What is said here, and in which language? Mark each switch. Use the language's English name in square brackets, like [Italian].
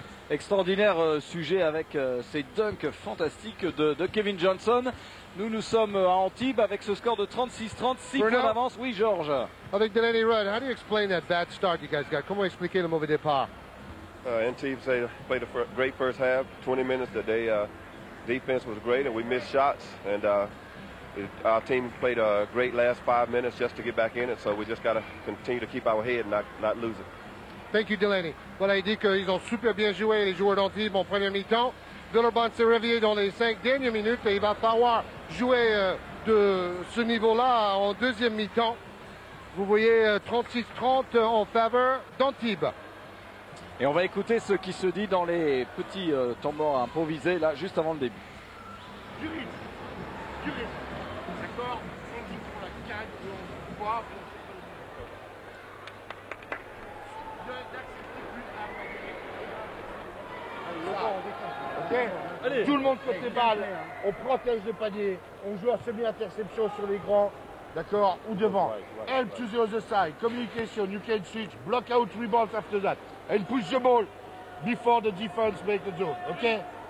[French] Extraordinaire sujet avec ces dunks fantastiques de Kevin Johnson. Nous sommes à Antibes avec ce score de 36-30, 6 points d'avance. Oui, Georges. Avec [English] Delaney Rudd, how do you explain that bad start you guys got? [French] Comment expliquer le mauvais départ? [English] Antibes played a great first half, 20 minutes. The defense was great and we missed shots. And our team played a great last 5 minutes just to get back in it. So we just got to continue to keep our head and not lose it. Thank you, Delaney. [French] Voilà, il dit qu'ils ont super bien joué, les joueurs d'Antibes, en première mi-temps. Villeurbanne s'est réveillé dans les 5 dernières minutes et il va falloir jouer de ce niveau-là en deuxième mi-temps. Vous voyez 36-30 en faveur d'Antibes. Et on va écouter ce qui se dit dans les petits temps morts improvisés, là, juste avant le début. Du rythme. D'accord? On joue pour la canne, on voit. [English] Okay. [French] Allez. Tout le monde côté balle, on protège le panier, on joue à semi-interception sur les grands, d'accord, ou devant. [English] Help to the other side, communication, you can switch, block out rebounds after that, and push the ball before the defense make the zone, ok?